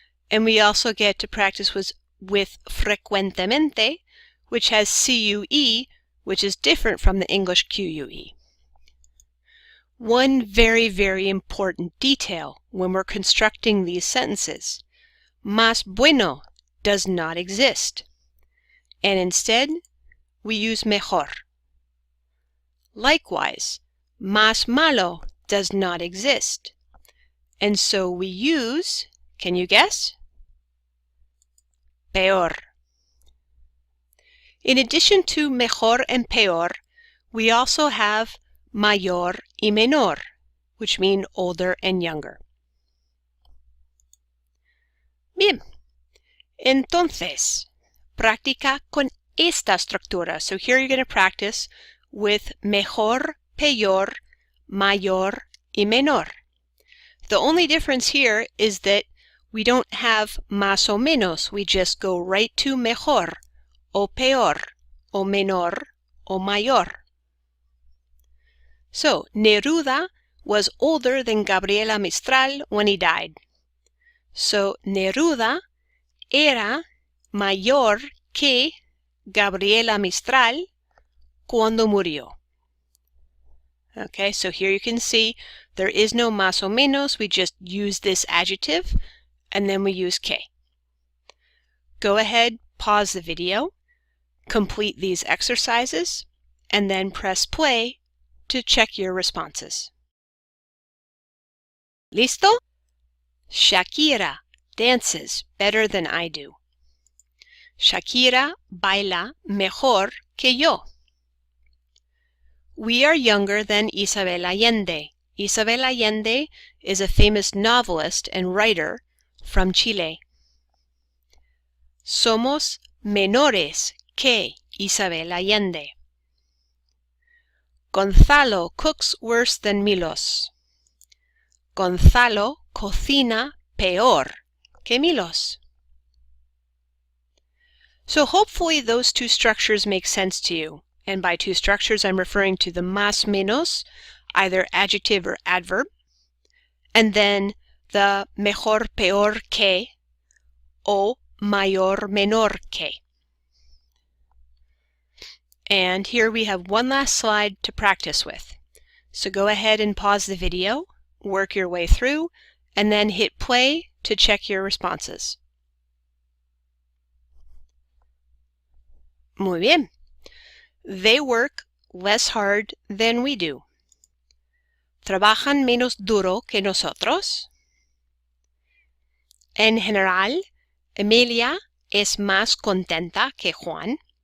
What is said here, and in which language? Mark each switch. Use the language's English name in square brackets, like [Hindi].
[English] And we also get to practice with frecuentemente, which has CUE, which is different from the English QUE. One very, very important detail when we're constructing these sentences. [Spanish] Más bueno [English] does not exist. And instead, we use mejor. Likewise, [Spanish] más malo [English] does not exist. And so we use, can you guess? Peor. In addition to mejor and peor, we also have [Spanish] mayor y menor, [English] which mean older and younger. [Spanish] Bien. Entonces, practica con esta estructura. [English] So here you're going to practice with mejor, peor, [Spanish] mayor y menor. [English] The only difference here is that we don't have [Spanish] más o menos. [English] We just go right to [Spanish] mejor, o peor, o menor, o mayor. [English] So, Neruda was older than Gabriela Mistral when he died. [Spanish] So, Neruda era mayor que Gabriela Mistral cuando murió. [English] Okay, so here you can see there is no [Spanish] más o menos. [English] We just use this adjective, and then we use que. Go ahead, pause the video, complete these exercises, and then press play to check your responses. Listo? Shakira dances better than I do. [Spanish] Shakira baila mejor que yo. [English] We are younger than Isabel Allende. Isabel Allende is a famous novelist and writer from Chile. [Spanish] Somos menores que Isabel Allende. [English] Gonzalo cooks worse than Milos. [Spanish] Gonzalo cocina peor que Milos. [English] So hopefully those two structures make sense to you. And by two structures, I'm referring to the [Spanish] más menos, [English] either adjective or adverb, and then the [Spanish] mejor peor que o mayor menor que. [English] And here we have one last slide to practice with. So go ahead and pause the video, work your way through, and then hit play to check your responses. [Spanish] Muy bien. [English] They work less hard than we do. [Spanish] ¿Trabajan menos duro que nosotros? En general, Emilia es más contenta que Juan.